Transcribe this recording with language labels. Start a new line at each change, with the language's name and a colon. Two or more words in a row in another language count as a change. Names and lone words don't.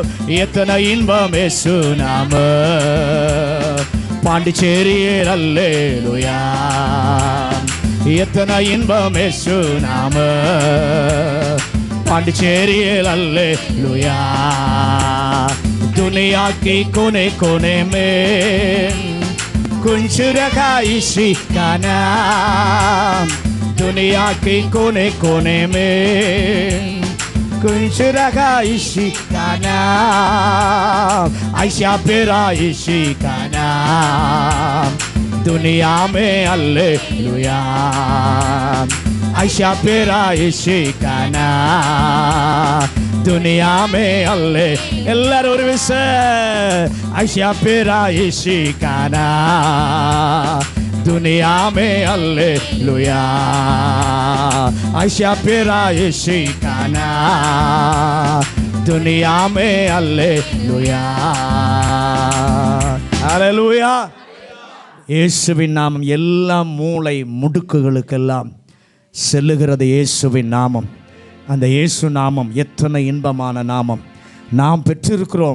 Tamil: எத்தனை இன்பம் இயேசு நாமம் பாண்டிச்சேரியில் அல்லேலூயா. எத்தனை இன்பம் இயேசு நாமம் பாண்டிச்சேரியில் அல்லேலூயா.
Hindi: दुनिया की कोने कोने में कुंज रखा इसी का नाम. दुनिया की कोने कोने में कुंज रखा इसी का नाम. ऐसा प्यारा इसी का नाम दुनिया में அல்லேலூயா. ऐसा प्यारा इसी का नाम दुनिया में அல்லேலூயா.
Tamil: எல்லாரும் ஒரு விஷயம்.
Hindi: ऐसा प्यारा इसी का नाम दुनिया में அல்லேலூயா. ऐसा प्यारा इसी का नाम दुनिया में அல்லேலூயா.
Tamil: அல்லேலூயா. இயேசுவின் நாமம் எல்லா மூளை முடுக்குகளுக்கெல்லாம் செல்லுகிறது. இயேசுவின் நாமம், அந்த இயேசு நாமம் எத்தனை இன்பமான நாமம் நாம் பெற்றிருக்கிறோம்.